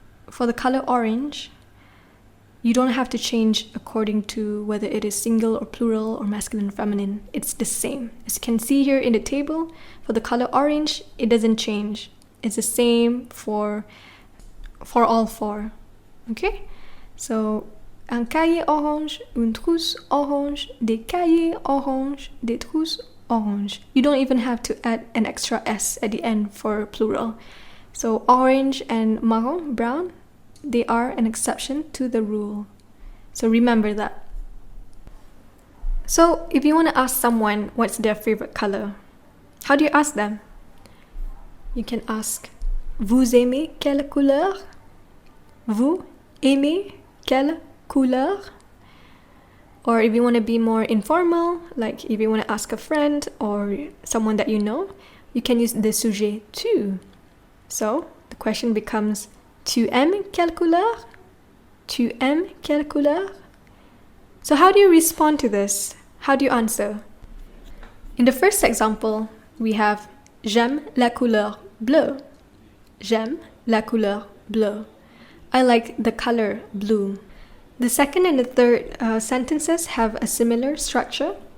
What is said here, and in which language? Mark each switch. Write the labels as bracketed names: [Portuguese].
[English] For the color orange, you don't have to change according to whether it is single or plural or masculine or feminine. It's the same. As you can see here in the table, for the color orange, it doesn't change. It's the same for all four. Okay? [French] So, un cahier orange, une trousse orange, des cahiers orange, des trousses orange. [English] You don't even have to add an extra S at the end for plural. So orange and marron, brown, they are an exception to the rule. So remember that. So if you want to ask someone what's their favorite color, how do you ask them? You can ask, [French] vous aimez quelle couleur? Vous aimez quelle couleur? [English] Or if you want to be more informal, like if you want to ask a friend or someone that you know, you can use the sujet tu. So the question becomes, [French] tu aimes quelle couleur? Tu aimes quelle couleur? [English] So how do you respond to this? How do you answer? In the first example, we have [French] j'aime la couleur bleue. J'aime la couleur bleue. [English] I like the color blue. The second and the third sentences have a similar structure.